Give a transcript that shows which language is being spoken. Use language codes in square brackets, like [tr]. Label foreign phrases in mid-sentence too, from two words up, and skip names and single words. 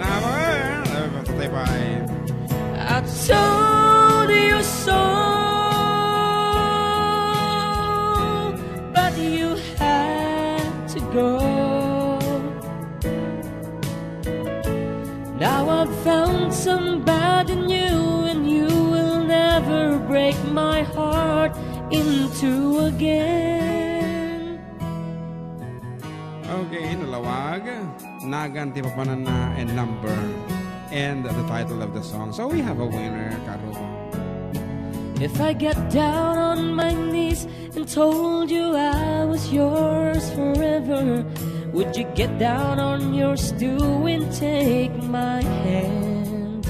[en] I told you so, but you had to go. Now I've found somebody new, and you will never break my heart in two again. [ilo] Okay, nalawag. Naganti papanan na [en] and number. And the title of the song. So we have a winner, Karuba. If I get down on my knees and told you I was yours forever, would you get down on your stool and take my hand?